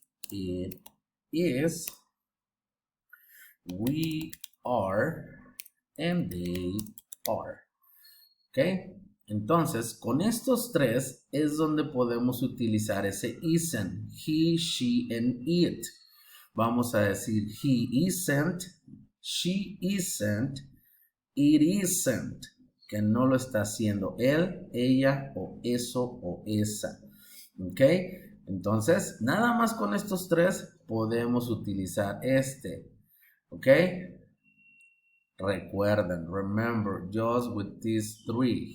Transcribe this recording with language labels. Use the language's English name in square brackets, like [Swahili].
[English] It is. We are. And they are. ¿Ok? [Spanish] Entonces, con estos tres es donde podemos utilizar ese [English] isn't. He, she, and it. [Spanish] Vamos a decir [English] he isn't, she isn't, it isn't. [Spanish] Que no lo está haciendo él, ella, o eso, o esa. ¿Ok? Entonces, nada más con estos tres podemos utilizar este. ¿Ok? Recuerden, [English] remember, just with these three.